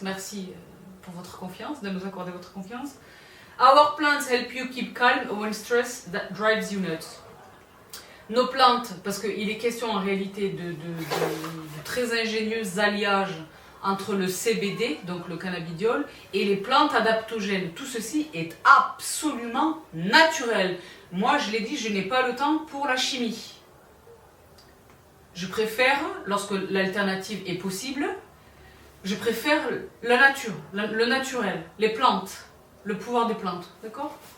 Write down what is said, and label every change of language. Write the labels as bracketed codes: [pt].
[fr] Merci pour votre confiance, de nous accorder votre confiance. [en] Our plants help you keep calm when stress that drives you nuts. [fr] Nos plantes, parce qu'il est question en réalité de très ingénieux alliages entre le CBD, donc le cannabidiol, et les plantes adaptogènes. Tout ceci est absolument naturel. Moi, je l'ai dit, je n'ai pas le temps pour la chimie. Je préfère, lorsque l'alternative est possible, je préfère la nature, le naturel, les plantes, le pouvoir des plantes, d'accord?